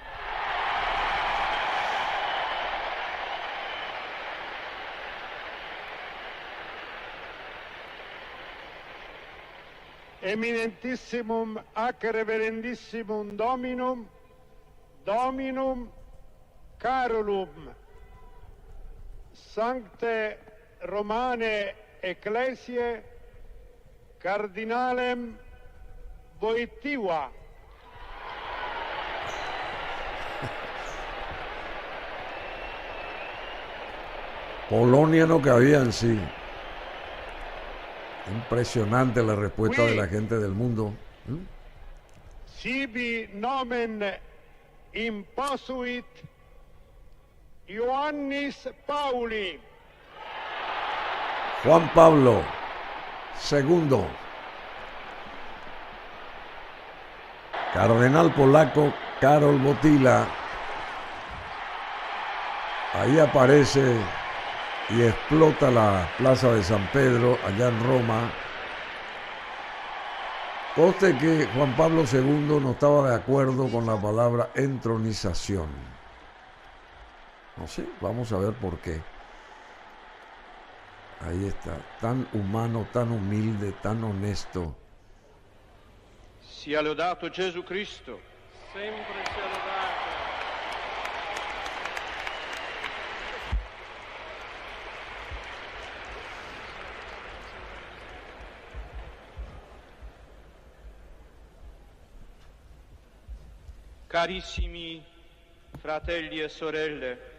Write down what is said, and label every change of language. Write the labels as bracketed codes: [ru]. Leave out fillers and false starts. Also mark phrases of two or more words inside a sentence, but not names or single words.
[la] Eminentissimum ac reverendissimum Dominum Carolum, Sancte Romane Ecclesiae, Cardinalem Wojtyła. [es] Polonia no cabía en sí. Impresionante la respuesta de la gente del mundo. [la] Sibi nomen imposuit Ioannis Pauli. [es] Juan Pablo II, cardenal polaco Karol Wojtyła. Ahí aparece y explota la plaza de San Pedro, allá en Roma. Conste que Juan Pablo II no estaba de acuerdo con la palabra entronización. No sé, vamos a ver por qué. Ahí está, tan humano, tan humilde, tan honesto. [it] Sia lodato Gesù Cristo. Sempre sia lodato. Carissimi fratelli e sorelle,